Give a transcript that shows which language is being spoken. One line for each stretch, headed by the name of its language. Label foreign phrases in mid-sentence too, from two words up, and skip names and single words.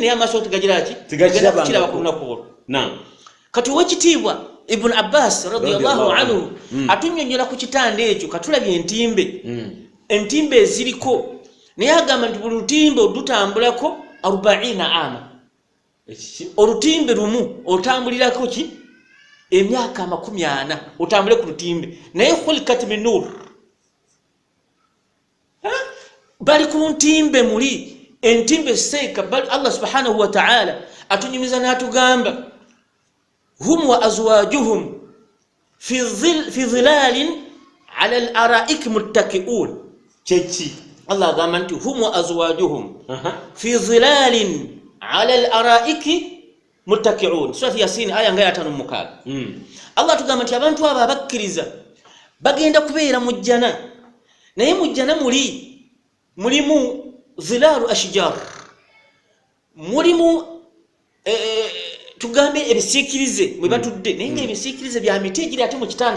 Ganda: naye amaaso tegagira ki kiraba ku lunaku olwo kati owekitiibwa Ibn Abbas
Arabic: رضي الله عنه
Ganda: atunnyonnyola ku kitanda ekyo katulabye entimbe eziriko naye agamba nti buli lutimbe olutambulako 40 ama olutimbe lumu otambulirako ki emyaka 40 otambule ku lutimbe naye
Arabic: خلقت من نور
Ganda: bali ku ntimbe muli entimbe seeka bali Allah
Arabic: سبحانه وتعالى
Ganda: atunyumiza n'atugamba
Arabic: هم وأزواجهم في ظلال على الأرائك متكئون
Ganda: chechi Allah agamba nti
Arabic: هم وأزواجهم في ظلال على الأرائك متكئون
Ganda: surah yasin aya nga 5:6 Allah atugamba nti abantu abo abakkiriza bagenda kubeera mu jjana naye mu jjana mulimu
Arabic: ظلال أشجار
Ganda: mulimu tugambe ebisiikirize mwe batudde naye nga ebisiikirize bya miti egiri ate mu kitanda